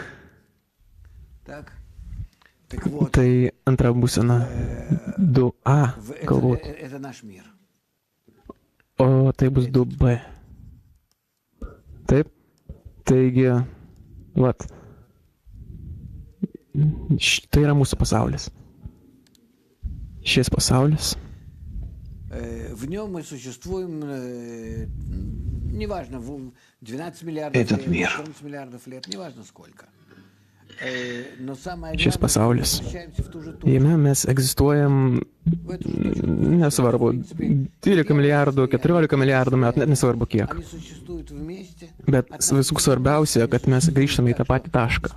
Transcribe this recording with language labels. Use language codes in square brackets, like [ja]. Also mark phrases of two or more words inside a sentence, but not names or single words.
[lt] Tai antra būsena 2A, galbūt. O tai bus 2B. Taip? Taigi, vat. Tai yra mūsų pasaulis. Šis pasaulis. [ru] В нем мы существуем, неважно, 12 миллиардов Этот лет, мир. 14 миллиардов лет, неважно сколько. [lt] Šis pasaulis. Jame mes egzistuojam, nesvarbu, 12 milijardų, 14 milijardų metų, net nesvarbu kiek. Bet visų svarbiausia, kad mes grįžtame į tą patį tašką.